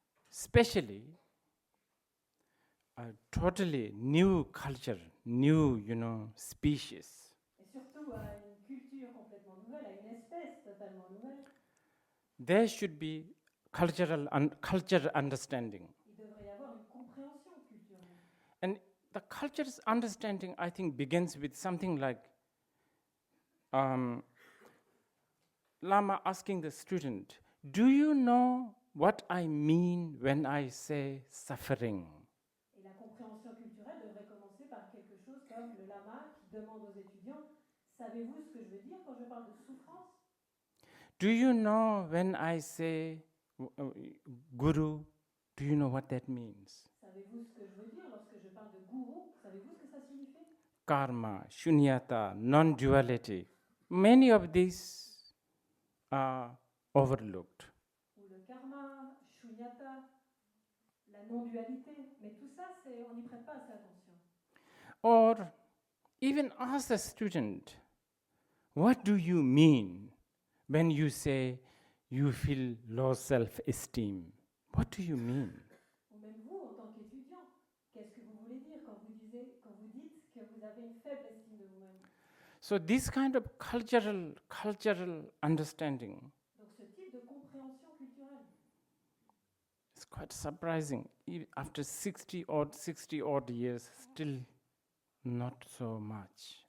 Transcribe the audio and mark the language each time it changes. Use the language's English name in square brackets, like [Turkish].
[English] especially a totally new culture, new, species. [French] et surtout à une culture complètement nouvelle, à une espèce totalement nouvelle, [English] There should be culture understanding. [French] il devrait y avoir une compréhension culturelle. [English] And the culture's understanding, I think, begins with something like Lama asking the student, do you know what I mean when I say suffering? [French] Et la compréhension culturelle devrait commencer par quelque chose comme le lama qui demande aux étudiants, savez-vous ce que je veux dire quand je parle de souffrance? [English] Do you know when I say guru, do you know what that means? [French] Savez-vous ce que je veux dire lorsque je parle de gourou? Savez-vous ce que ça signifie? [English] Karma, shunyata, non-duality. Many of these are overlooked. [French] Ou le karma, shunyata, la non-dualité. Mais tout ça, on n'y prête pas assez attention. [English] Or even ask the student, what do you mean when you say you feel low self-esteem? What do you mean? [French] Ou même vous, en tant qu'étudiant, qu'est-ce que vous voulez dire quand vous dites que vous avez une faible estime de vous-même? [English] So this kind of cultural understanding [French] Donc ce type de compréhension culturelle, [English] is quite surprising. After 60 odd years, still not so much.